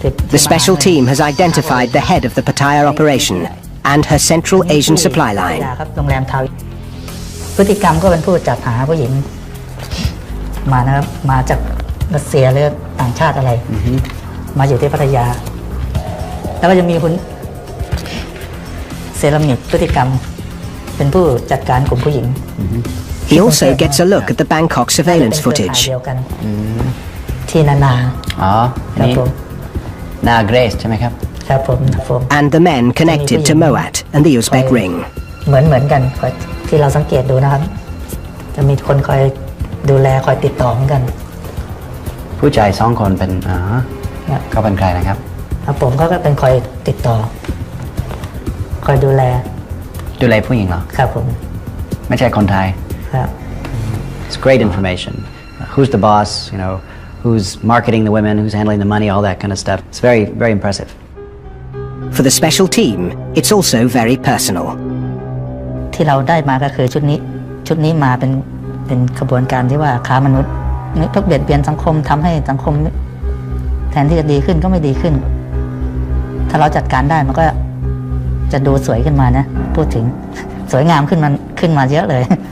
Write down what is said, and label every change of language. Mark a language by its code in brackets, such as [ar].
[en] The special team has identified the head of the Pattaya operation and her Central Asian supply line. [th] พฤติกรรมก็เป็นผู้จัดหาผู้หญิงมานะครับมาจากรัสเซียหรือต่างชาติอะไรมาอยู่ที่พัทยาแล้วก็จะมีคุณเซรามิกพฤติกรรมเป็นผู้จัดการกลุ่มผู้หญิง [en] He also gets a look at the Bangkok surveillance footage. [th] ที่นาครับผม นาเกรซใช่ไหมครับ ครับผม [en] And the men connected to Moat and the Uzbek ring. [th] เหมือนกันที่เราสังเกตดูนะครับจะมีคนคอยดูแลคอยติดต่อเหมือนกัน ผู้ชายสองคนเป็นเขาเป็นใครนะครับ ครับผมก็เป็นคอยติดต่อคอยดูแล ผู้หญิงเหรอ ครับผม ไม่ใช่คนไทย ครับ [en] It's great information. Who's the boss? You know, who's marketing the women? Who's handling the money? All that kind of stuff. It's very, very impressive. For the special team, it's also very personal. [th] ที่เราได้มาก็คือชุดนี้มาเป็นขบวนการที่ว่าค้ามนุษย์พวกเบียดเบียนสังคมทำให้สังคมแทนที่จะดีขึ้นก็ไม่ดีขึ้นถ้าเราจัดการได้มันก็จะดูสวยขึ้นมานะพูดถึงสวยงามขึ้นมาเยอะเลย